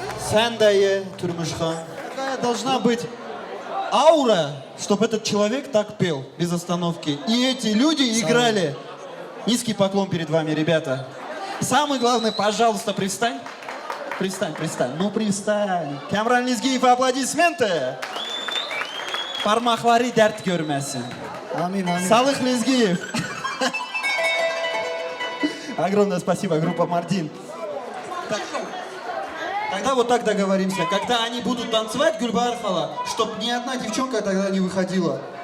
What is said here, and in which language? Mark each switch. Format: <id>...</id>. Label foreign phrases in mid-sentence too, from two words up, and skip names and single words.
<tr>Sen дае, Турмышхан.</tr> <ru>Какая должна быть аура, чтобы этот человек так пел без остановки. И эти люди играли. Низкий поклон перед вами, ребята. Самый главный, пожалуйста, пристань. Пристань, пристань. Ну, пристань. Камран Низгиев, аплодисменты.</ru> <tr>Parmakları dert görmesin. Amin, amin.</tr> <ru>Салых Лезгиев. Огромное спасибо, группа Мартин. Тогда вот так договоримся. Когда они будут танцевать, Гульбар Хала, чтобы ни одна девчонка тогда не выходила.</ru>